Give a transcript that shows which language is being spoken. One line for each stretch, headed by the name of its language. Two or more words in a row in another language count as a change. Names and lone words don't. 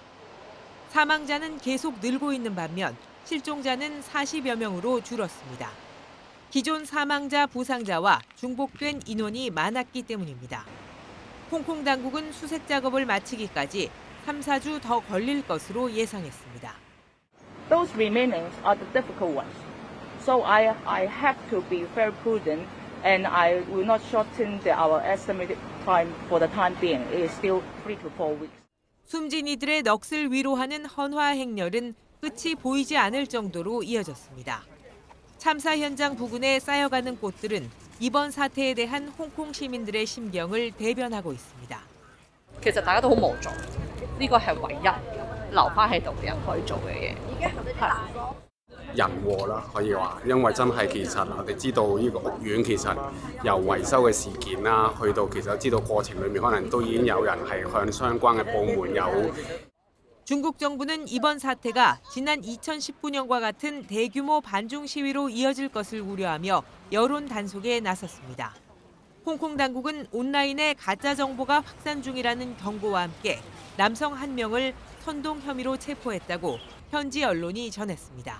Korean: 사망자는 계속 늘고 있는 반면 실종자는 40여 명으로 줄었습니다. 기존 사망자, 부상자와 중복된 인원이 많았기 때문입니다. 홍콩 당국은 수색 작업을 마치기까지 3, 4주 더 걸릴 것으로 예상했습니다.
English: Those remainings are the difficult ones. So I have to be very prudent and I will not shorten our estimated time for the time being. It is still 3 to 4 weeks.
Korean: 숨진 이들의 넋을 위로하는 헌화 행렬은 끝이 보이지 않을 정도로 이어졌습니다. 참사 현장 부근에 쌓여가는 꽃들은 이번 사태에 대한 홍콩 시민들의 심경을 대변하고 있습니다.
Cantonese: 其實大家都好無助，呢個係唯一留翻喺度嘅人可以做嘅嘢。人禍啦，可以話，因為真係其實我哋知道呢個屋苑其實由維修嘅事件啦，去到其實知道過程裏面可能都已經有人係向相關嘅部門有。
Korean: 중국 정부는 이번 사태가 지난 2019년과 같은 대규모 반중 시위로 이어질 것을 우려하며 여론 단속에 나섰습니다. 홍콩 당국은 온라인에 가짜 정보가 확산 중이라는 경고와 함께 남성 1명을 선동 혐의로 체포했다고 현지 언론이 전했습니다.